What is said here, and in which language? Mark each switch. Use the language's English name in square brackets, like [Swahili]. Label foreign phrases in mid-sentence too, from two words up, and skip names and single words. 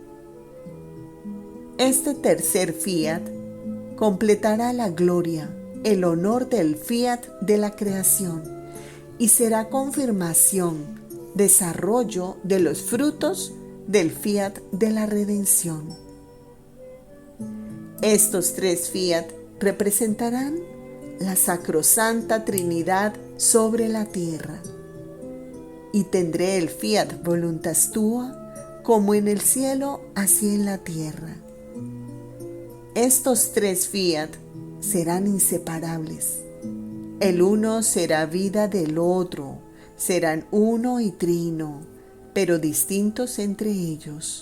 [Spanish] Este tercer fiat completará la gloria, el honor del fiat de la creación y será confirmación, desarrollo de los frutos del fiat de la redención. Estos tres fiat representarán la sacrosanta Trinidad sobre la tierra. Y tendré el [Latin] fiat voluntas tua, [Spanish] como en el cielo, así en la tierra. Estos tres fiat serán inseparables. El uno será vida del otro, serán uno y trino, pero distintos entre ellos.